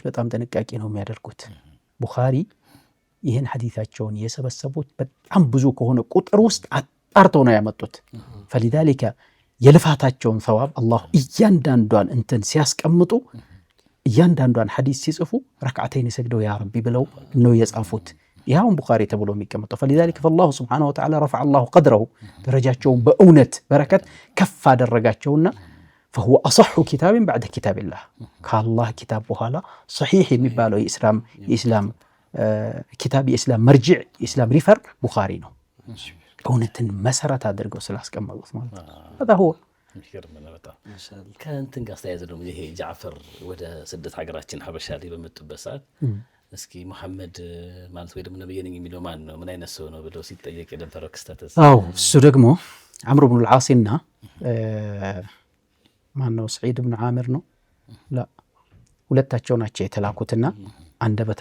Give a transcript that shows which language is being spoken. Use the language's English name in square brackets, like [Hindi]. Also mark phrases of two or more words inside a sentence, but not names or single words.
[Amharic] በጣም ጥንቃቄ ነው የሚያደርጉት። ቡኻሪ ይህን ሐዲሳቸውን የሰበሰቡት በጣም ብዙ ከሆነ ቁጥር ውስጥ አጣርተው ነው ያመጡት። فلذلك የልፋታቸውን ሰዋብ አላህ እያንዳንዷን እንትን ሲያስቀምጡ እያንዳንዷን ሐዲስ ሲጽፉ ረክዓተይን ሰግደው [Arabic] يا ربي [Amharic] ብለው ነው የጻፉት። ይሄውን ቡኻሪ ተብሎ የሚቀመጠው [Arabic] فلذلك فالله سبحانه وتعالى رفع الله قدره [Amharic] ደረጃቸውን በእውነት በረከት ከፍ አደረጋቸውና [Arabic] فهو أصح كتاب بعد كتاب الله [Amharic] ከአላህ ኪታብ በኋላ صحيح የሚባለው የኢስላም ኪታብ የኢስላም መርጂዕ የኢስላም ሪፈር ቡኻሪ ነው። እውነትን መሰረት አድርገው ስላስቀመጡት ማለት ነው። [Arabic] هذا هو [Amharic] ከእንትን ጋር ተያይዘ ደግሞ ይሄ ጃዕፈር ወደ ስደት ሀገራችን ሀበሻ ላይ በመጡበት ሰዓት እስኪ መሐመድ ማለት ወይ ደግሞ ነብይ ነኝ የሚለው ማን ነው ምን አይነት ሰው ነው ብለው ሲጠየቅ የነበረው ክስተትስ? አዎ እሱ ደግሞ አምር ብኑ አልዓስና ማን ነው ሰዒድ ብኑ ዓምር ነው ላ ሁለታቸው ናቸው የተላኩትና አንደበተ